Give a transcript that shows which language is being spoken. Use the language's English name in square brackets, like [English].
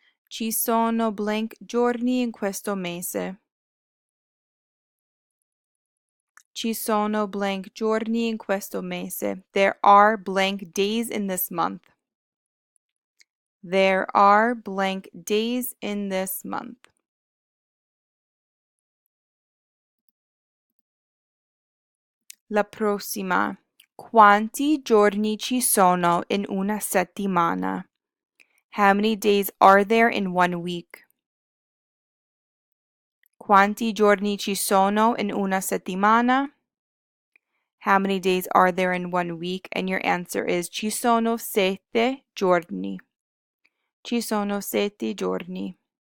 [Italian] Ci sono blank giorni in questo mese. Ci sono blank giorni in questo mese. [English] There are blank days in this month. There are blank days in this month. [Italian] La prossima. Quanti giorni ci sono in una settimana? [English] How many days are there in 1 week? [Italian] Quanti giorni ci sono in una settimana? [English] How many days are there in 1 week? And your answer is [Italian] ci sono 7 giorni. [English] Ci sono 7 giorni.